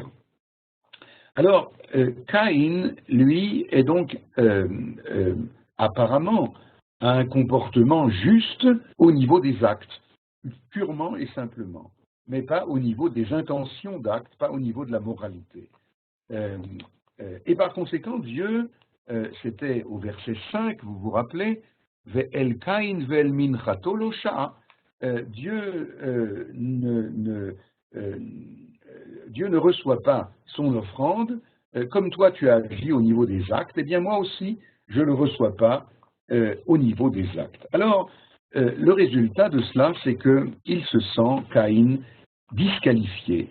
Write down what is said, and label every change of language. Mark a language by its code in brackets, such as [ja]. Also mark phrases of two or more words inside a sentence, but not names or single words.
[fr] Alors, Caïn, lui, est donc apparemment a un comportement juste au niveau des actes, purement et simplement, mais pas au niveau des intentions d'actes, pas au niveau de la moralité. Et par conséquent, Dieu, c'était au verset 5, vous vous rappelez, [he] ואל קין ואל מנחתו לא שעה. [fr] Dieu ne reçoit pas son offrande, comme toi tu as agi au niveau des actes, eh bien moi aussi je ne le reçois pas au niveau des actes. Alors, le résultat de cela, c'est qu'il se sent, Caïn, disqualifié.